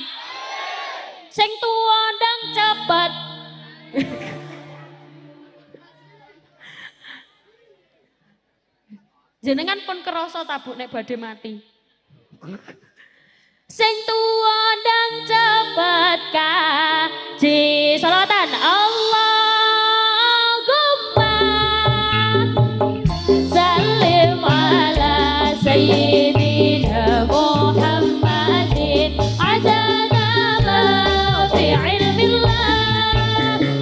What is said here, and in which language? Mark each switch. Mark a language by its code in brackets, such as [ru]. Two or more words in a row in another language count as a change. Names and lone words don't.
[jv] Sing tuwa ndang cepet. Jenengan pun kerasa tabuk nek badhe mati. Sing tuwa ndang cepat kaji salawatan [ar] اللهم سلم على سيدنا محمد عدد ما في علم الله